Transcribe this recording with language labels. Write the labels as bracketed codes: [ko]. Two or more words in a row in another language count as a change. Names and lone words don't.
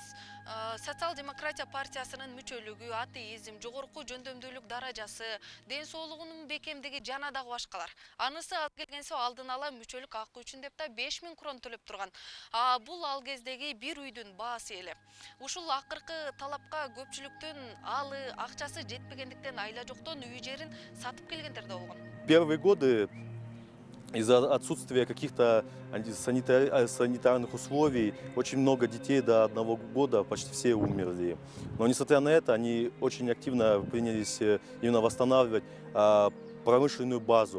[ky] Социал-демократия партиясынын мүчөлүгү, атеизм, жогорку жөндөмдүүлүк даражасы, ден соолугунун бекемдиги жана дагы башкалар. Анысы ал келгенсе алдын ала мүчөлүк акы үчүн деп да 5000 крон төлөп турган. Бул ал кездеги бир үйдүн баасы эле. Ушул акыркы талапка көпчүлүктүн алы, акчасы жетпегендиктен айла жоктон үй жерин сатып келгендер да болгон. [ru] Первые годы из-за отсутствия каких-то санитарных условий очень много детей до 1 года, почти все умерли. Но несмотря на это, они очень активно принялись именно восстанавливать промышленную базу.